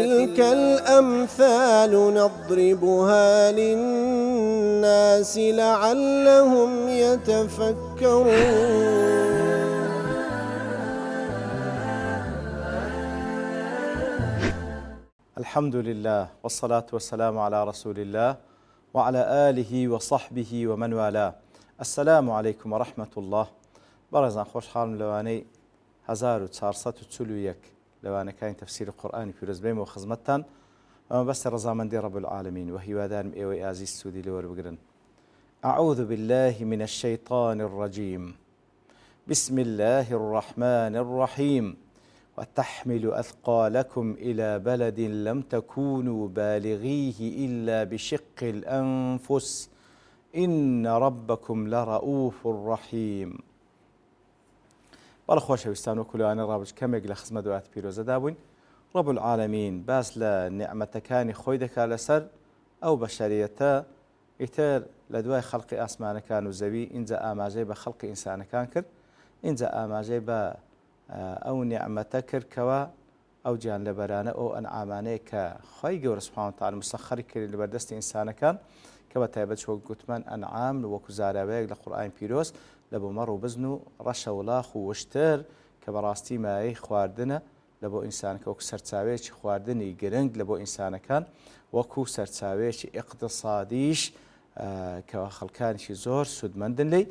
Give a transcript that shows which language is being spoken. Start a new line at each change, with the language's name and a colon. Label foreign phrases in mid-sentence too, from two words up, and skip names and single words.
Arabic: وتلك الأمثال نضربها للناس لعلهم يتفكرون. الحمد لله والصلاة والسلام على رسول الله وعلى آله وصحبه ومن والاه. السلام عليكم ورحمة الله.
Central Kurdish: بەڕێزان خۆشحاڵم لەوانەی 1441 لەوانەکانی تەفسیر قورئانی پیرۆز بێمەوە خزمەتتان. ئەمە بەستی ڕەزامەندی
Arabic: رب العالمین
Central Kurdish: و هیوادارم ئێوەی ئازیز سوودی لێ وەربگرن.
Arabic: أعوذ بالله من الشيطان الرجيم. بسم الله الرحمن الرحيم. وتحمل أثقالكم إلى بلد لم تكونوا بالغيه إلا بشق الأنفس إن ربكم لرؤوف رحيم.
Central Kurdish: بەڵە خۆشەویستان وەکولوانە ڕابرد کەمێک لە خزمەت دوات پیرۆزەدا بووین.
Arabic: رب العالمین
Central Kurdish: باس لە نیعمەتەکانی خۆی دەکات لەسەر ئەو بەشەریەتە ئیتر لە دوای خەڵقی ئاسمانەکان و زەوی اینجا ئاماژەی بە خەڵقی ئینسانەکان کرد، اینجا ئاماژەی بە ئەو نیعمەتە کردکەوە ئەو گیان لەبەرانە ئەو ئەنعامانەیە کە خۆی گەورە
Arabic: سوبحانەهو وتەعالا
Central Kurdish: مسەخەری کرد لەبەردەستی ئینسانەکان کە بە تایبەت وەک گوتمان ئەنعام وەکو زاراوەیەک لە قورئانی پیرۆز لە بۆ مەڕ و بزن و ڕەشە وڵاخ و وشتر کە بەڕاستی مایەی خواردنە لە بۆ ئینسانەکە وەکو سەرچاوەیەکی خواردنی گرنگ لە بۆ ئینسانەکان وەکو سەرچاوەیەکی ئیقتصادیش کەوا خەڵکانیشی زۆر سودمەندن لێی.